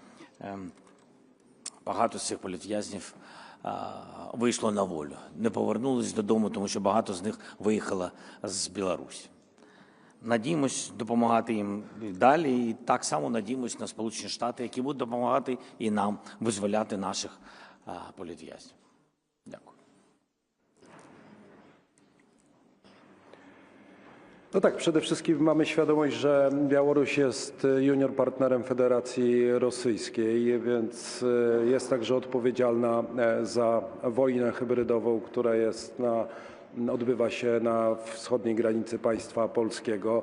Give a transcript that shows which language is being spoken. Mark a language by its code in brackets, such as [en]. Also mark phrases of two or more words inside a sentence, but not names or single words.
[uk] Багато з цих політв'язнів вийшло на волю. Не повернулись додому, тому що багато з них виїхало з Білорусі. Надіємось допомагати їм далі, і так само надіємось на Сполучені Штати, які будуть допомагати і нам визволяти наших політв'язнів. Дякую. [pl] No tak, przede wszystkim mamy świadomość, że Białoruś jest junior partnerem Federacji Rosyjskiej, więc jest także odpowiedzialna za wojnę hybrydową, która jest na odbywa się na wschodniej granicy państwa polskiego.